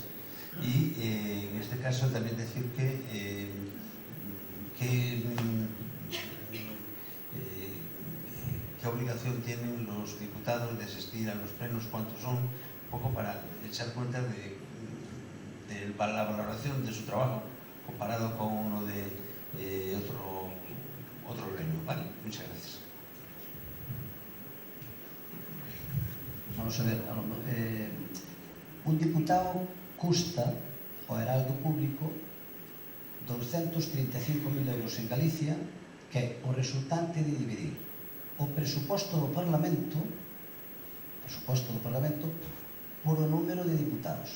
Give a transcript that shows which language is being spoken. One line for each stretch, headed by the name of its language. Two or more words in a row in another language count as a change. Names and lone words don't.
Spanish: Y en este caso también decir qué obligación tienen los diputados de asistir a los plenos, cuántos son, un poco para echar cuenta de la valoración de su trabajo comparado con uno de otro gremio. Vale, muchas gracias.
Galician: Vamos a ver, un diputado custa ao eraldo público 235.000 euros en Galicia, que é o resultante de dividir o presuposto do Parlamento por o número de diputados.